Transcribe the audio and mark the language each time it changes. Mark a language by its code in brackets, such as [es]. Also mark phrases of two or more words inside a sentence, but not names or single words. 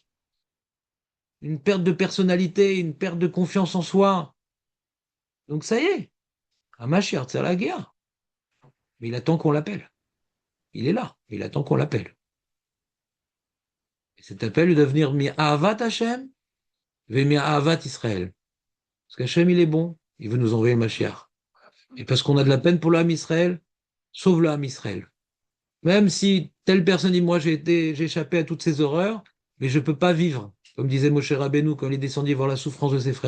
[fr] Une perte de personnalité, une perte de confiance en soi. Donc ça y est, un Mashiach, c'est la guerre. Mais il attend qu'on l'appelle. Il est là, il attend qu'on l'appelle. Et cet appel, il doit venir [he] מאהבת השם ומאהבת ישראל. [fr] Parce qu'Hachem, il est bon, il veut nous envoyer le Mashiach. Et parce qu'on a de la peine pour le [he] עם ישראל, [fr] sauve le [he] עם ישראל. [fr] Même si telle personne dit, moi j'ai échappé à toutes ces horreurs, mais je ne peux pas vivre, comme disait Moshe Rabbeinu quand il est descendu voir la souffrance de ses frères.